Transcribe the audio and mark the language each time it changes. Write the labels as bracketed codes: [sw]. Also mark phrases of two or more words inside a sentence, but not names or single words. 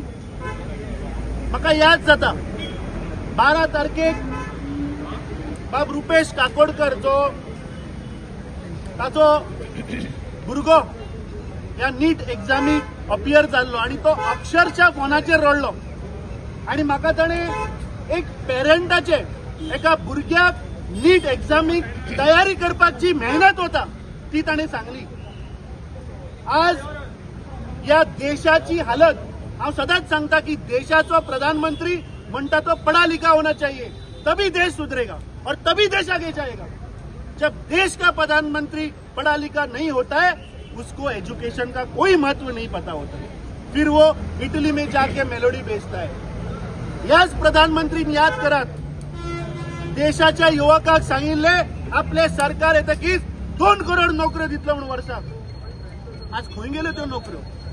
[kok] म्हाका याद जाता 12 तारखेक बाब रुपेश काकोडकर जो ताचो भुरगो ह्या नीट एग्जामीक अपियर जाल्लो आनी तो अक्षरशः फोनाचेर रडलो आनी म्हाका ताणें एक पेरंटाचे एका भुरग्याक नीट एग्जामीक तयारी करपाक जी मेहनत होता ती ताणें सांगली। आज या देशाची हालत हांव सदांच सांगता की देशाचो प्रधानमंत्री म्हणटा तो [hi] पढ़ा लिखा होना चाहिए तभी देश सुधरेगा और तभी देश आगे जाएगा। जब देश का प्रधानमंत्री पढ़ा लिखा नहीं होता है उसको एजुकेशन का कोई महत्व नहीं पता होता है, फिर वो इटली में जाके मेलोडी बेचता है। [kok] याच प्रधानमंत्री याद करात देशाच्या युवकांक सांगिल्ले आपले सरकार येतकीच 2 करोड नोकऱ्यो दितलो म्हणून वर्साक। आज खंय गेल्यो त्यो नोकऱ्यो?